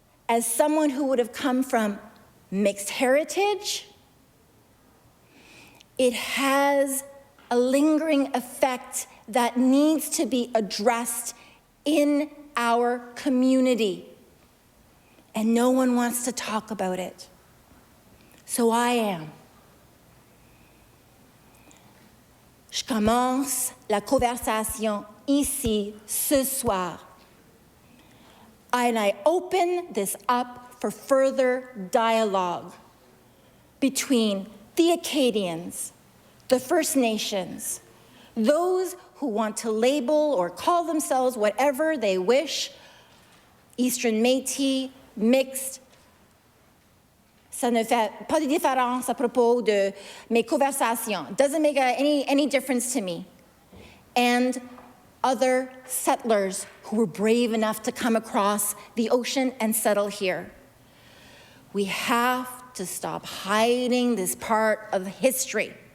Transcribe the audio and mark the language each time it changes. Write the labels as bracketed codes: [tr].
[en] as someone who would have come from mixed heritage, it has a lingering effect that needs to be addressed in our community. And no one wants to talk about it. So I am. [fr] Je commence la conversation ici ce soir. [en] And I open this up for further dialogue between the Acadians, the First Nations, those who want to label or call themselves whatever they wish, Eastern Métis, mixed. [fr] Ça ne fait pas de différence à propos de mes conversations. [en] It doesn't make any difference to me. And other settlers who were brave enough to come across the ocean and settle here. We have to stop hiding this part of history.